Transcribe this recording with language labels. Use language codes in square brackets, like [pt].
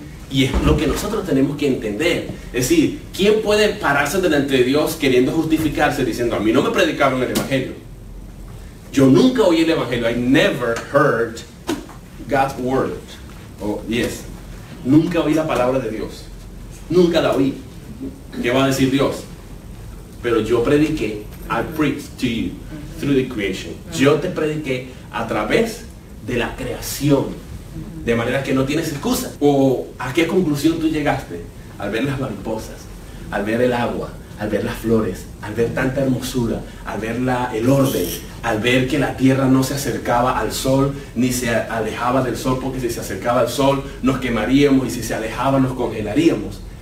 [es] Y es lo que nosotros tenemos que entender. Es decir, ¿quién puede pararse delante de Dios queriendo justificarse diciendo, a mí no me predicaron el Evangelio? Yo nunca oí el Evangelio. [en] I never heard God's word. Oh, yes. [es] Nunca oí la palabra de Dios. Nunca la oí. ¿Qué va a decir Dios? Pero yo prediqué, [en] I preached to you through the creation. [es] Yo te prediqué a través de la creación. De manera que no tienes excusa. ¿O a qué conclusión tú llegaste? Al ver las mariposas, al ver el agua, al ver las flores, al ver tanta hermosura, al ver el orden, al ver que la tierra no se acercaba al sol, ni se alejaba del sol, porque si se acercaba al sol nos quemaríamos y si se alejaba nos congelaríamos.